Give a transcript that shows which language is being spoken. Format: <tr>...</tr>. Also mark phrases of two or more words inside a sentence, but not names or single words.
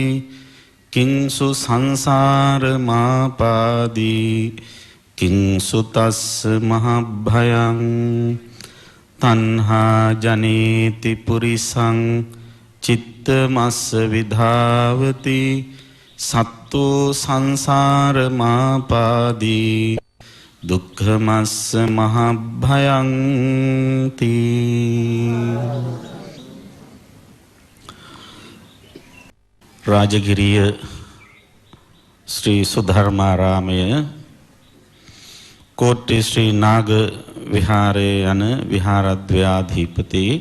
<pi>කිංසු සංසාර මාපාදී කිංසු තස්ස මහභයං තණ්හා ජනේති පුරිසං චිත්තමස්ස විධාවති සත්තු සංසාර මාපාදී දුක්ඛමස්ස මහභයං තී</pi> <si>රාජගිරිය ශ්‍රී සුධර්මාරාමය කෝට්ටේ ශ්‍රී නාග විහාරයේ යන විහාරද්වයාධිපති</si>